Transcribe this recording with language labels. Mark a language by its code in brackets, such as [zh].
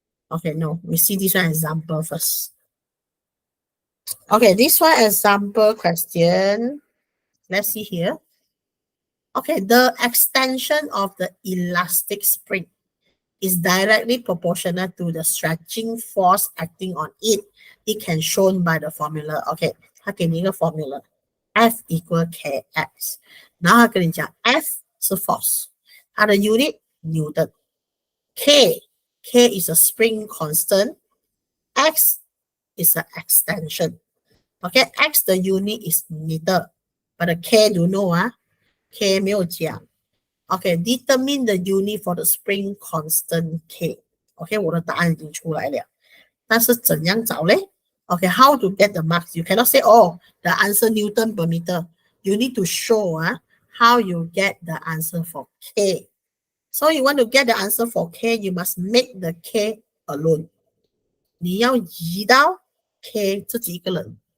[en] Okay, no, we see this one example first. Okay, this one example question. Let's see here. Okay, the extension of the elastic spring is directly proportional to the stretching force acting on it. It can shown by the formula. Okay, [zh] 它给你一个 [en] formula. F equal kx. [zh] 然后他跟你讲 F 是 force， 它的 unit Newton。 [en] K is a spring constant. X is an extension. Okay, X the unit is meter, but the K do know K [zh] 没有讲。 [en] Okay, determine the unit for the spring constant K. [zh] Okay, 我的答案已经出来了，但是怎样找嘞？Okay, [en] how to get the marks? You cannot say, oh, the answer Newton per meter. You need to show how you get the answer for K. So you want to get the answer for K, you must make the K alone. [zh] 你要移到 K 自己一个人。